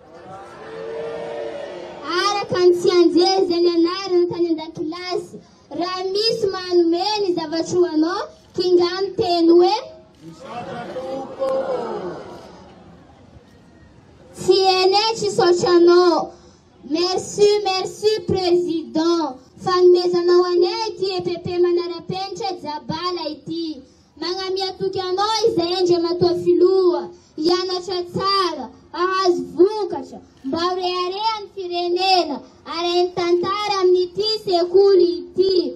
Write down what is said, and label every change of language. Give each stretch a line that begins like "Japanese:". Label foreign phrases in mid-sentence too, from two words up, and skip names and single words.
Malagasy: Araka ny tsy anjery zay nianarana tany an-dakilasy. Raha misy manomeny zavatra hoanao, kingano teny hoe tsy ene tsy sotranao.
French: Merci, merci président.
Malagasy: Fanomezanao anay ity EPP manara-penitra Jabala ity. Magnamia toky anao izay Andriamatoa Filoha. Hianatra tsara, ahazo vokatra, mba ho reharehan'ny firenena, arahin'ny tantara amin'ity sekoly ity.